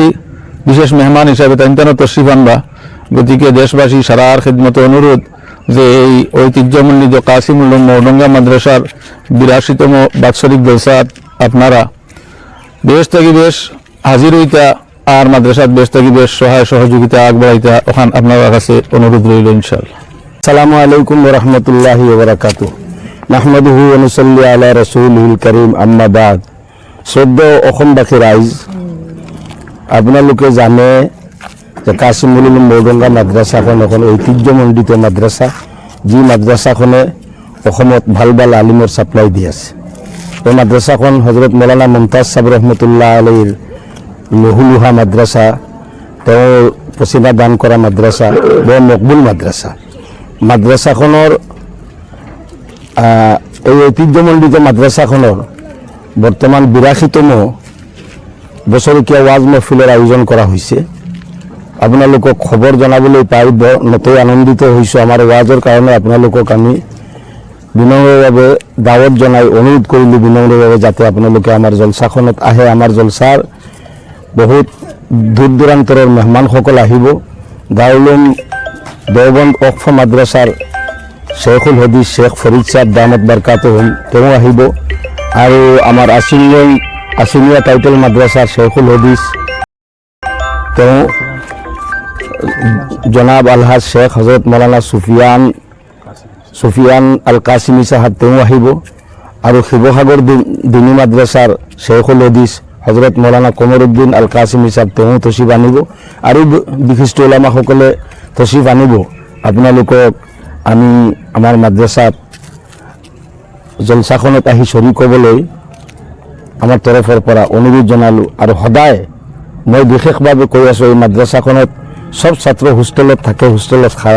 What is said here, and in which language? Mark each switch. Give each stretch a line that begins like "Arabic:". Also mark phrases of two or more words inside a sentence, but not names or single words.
Sylheti: বিশেষ মেহমান হিসাবে তাইনতানো তশরিফ আনবা। গতিকে দেশবাসী সারার খিদমতে অনুরোধ যে এই ঐতিহ্যমণ্ডিত কাছিমুল উলুম মৌডঙ্গা মাদ্রাসার 82তম বাৎসরিক জলসাত আপনারা বেশ থেকে বেশ হাজির হইতা আর মাদ্রাসাত বেশ থেকে বেশ সহায় সহযোগিতা আগবাড়াইতা ওখান আপনার কাছে অনুরোধ রইল ইনশাআল্লাহ।
Arabic: السلام عليكم ورحمة الله وبركاته. نحمده ونصلي على رسوله الكريم، أما بعد.
Assamese: সদ্য অসমবাসী রাইজ, আপোনালোকে জানে যে কাছিমুল উলুম মৌডঙ্গা মাদ্রাসাখন এখন ঐতিহ্যমণ্ডিত মাদ্রাসা, যি মাদ্রাসাখনে অসমত ভাল ভাল আলিমৰ ছাপ্লাই দি আছে। এই মাদ্রাসাখন হজরত মৌলানা মুমতাজ সাহেব
Arabic: رحمة الله عليه
Assamese: লহুলুহা মাদ্রাসা, তেওঁ পচিনা দান কৰা মাদ্রাসা, বৰ মকবুল মাদ্রাসা। মাদ্রাসাখনৰ এই ঐতিহ্যমণ্ডিত মাদ্রাসাখনৰ বৰ্তমান 82তম বছৰকীয়া ওয়াজ মাহফিলৰ আয়োজন কৰা হৈছে। আপোনালোকক খবৰ জনাবলৈ পাই নথৈ আনন্দিত হৈছোঁ। আমাৰ ওয়াজৰ কাৰণে আপোনালোকক আমি বিনম্ৰভাৱে দাৱত জনাই অনুৰোধ কৰিলোঁ বিনম্ৰভাৱে যাতে আপোনালোকে আমাৰ জলসাখনত আহে। আমাৰ জলসাৰ বহুত দূৰ দূৰান্তৰৰ মেহমানসকল আহিব। দাৰুল উলুম দেওবন্দ ওয়াকফ মাদ্রাসাৰ
Arabic: شيخ الحديث
Assamese: শেখ ফরিদ সাহেব
Arabic: دامت بركاتهم
Assamese: তেওঁ আহিব, আৰু আমাৰ আসিমিয়া টাইটেল মাদ্রাসাৰ
Arabic: شيخ الحديث
Assamese: তেওঁ জনাব আলহাজ শেখ হজরত মৌলানা সুফিয়ান আল কাসিমি সাহাব তেওঁ আহিব, আৰু শিৱসাগৰ দিনী মাদ্রাসাৰ
Arabic: شيخ الحديث
Assamese: হজরত মৌলানা কমরউদ্দিন আল কাসিমি সাহেব তেওঁ তশরিফ আনিব, আৰু বিশিষ্ট ওলামাসকলে তশরিফ আনিব। আপোনালোকক আমি আমাৰ মাদ্রাসাত জলসাখনত আহি শৰীক হ'বলৈ আমাৰ তৰফৰ পৰা অনুৰোধ জনালোঁ। আৰু সদায় মই বিশেষভাৱে কৈ আছোঁ, এই মাদ্রাসাখনত সব ছাত্র হোষ্টেলত থাকে, হোষ্টেলত খায়।